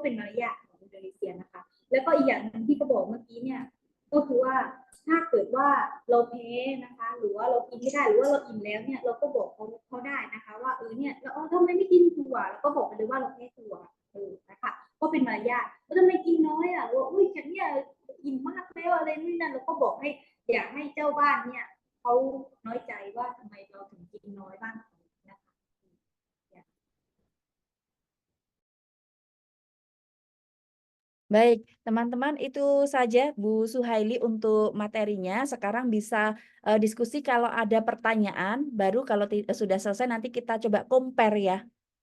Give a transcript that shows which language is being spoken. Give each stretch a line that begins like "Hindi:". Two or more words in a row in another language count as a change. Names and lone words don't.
Thai: เป็นมารยาท นะคะแล้วก็อีกอย่างนึงที่เขาบอกเมื่อกี้เนี่ยก็คือว่าถ้าเกิดว่าเราแพ้นะคะหรือว่าเรากินไม่ได้หรือว่าเราอิ่มแล้วเนี่ยเราก็บอกเขาได้นะคะว่าเนี่ยเราทำไมไม่กินถั่วแล้วก็บอกไปเลยว่าเราแพ้ถั่วนะคะก็เป็นมารยาทแล้วทำไมกินน้อยอ่ะว่าอุ้ยฉันเนี่ยอิ่มมากแล้วอะไรนี่นั่นเราก็บอกให้อยากให้เจ้าบ้านเนี่ยเขาน้อยใจว่าทำไมเราถึงกินน้อยบ้าง
Indonesian: Baik, teman-teman itu saja Bu Suhaili untuk materinya. Sekarang bisa diskusi kalau ada pertanyaan, baru kalau sudah selesai nanti kita coba compare ya.